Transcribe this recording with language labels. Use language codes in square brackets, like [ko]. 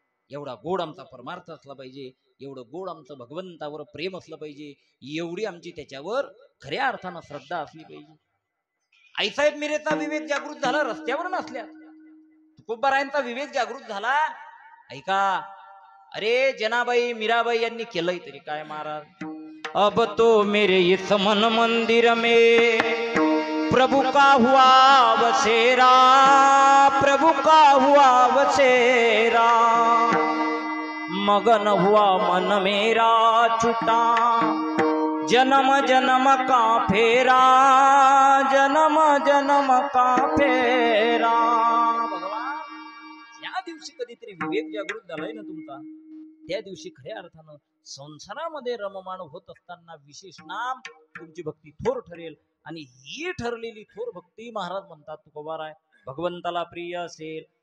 [mr] एवढा गोड आमचा परमार्थ असला पाहिजे, एवढं गोड आमचं भगवंतावर प्रेम असलं पाहिजे, एवढी आमची त्याच्यावर खऱ्या अर्थानं श्रद्धा असली पाहिजे. आईसाहेब मिरेचा विवेक जागृत झाला रस्त्यावर नसल्या. तुकोबारायांचा विवेक जागृत झाला. ऐका अरे जनाबाई मीराबाई यांनी केलंय तरी काय महाराज. [hi] अब तो मेरे इस मन मंदिर में प्रभु का हुआ बसेरा, प्रभु का हुआ बसेरा, मगन हुआ मन मेरा छुटा, जन्म जन्म का फेरा, जन्म जन्म का फेरा. [mr] भगवान या दिवशी कधीतरी विवेक जागृत झालाय ना तुमचा, त्या दिवशी खऱ्या अर्थानं संसारामध्ये रममाण होत असताना विशेष नाम तुमची भक्ती थोर ठरेल. आणि ही ठरलेली थोर भक्ती महाराज म्हणतात तुकोबाराय भगवंताला प्रिय असेल.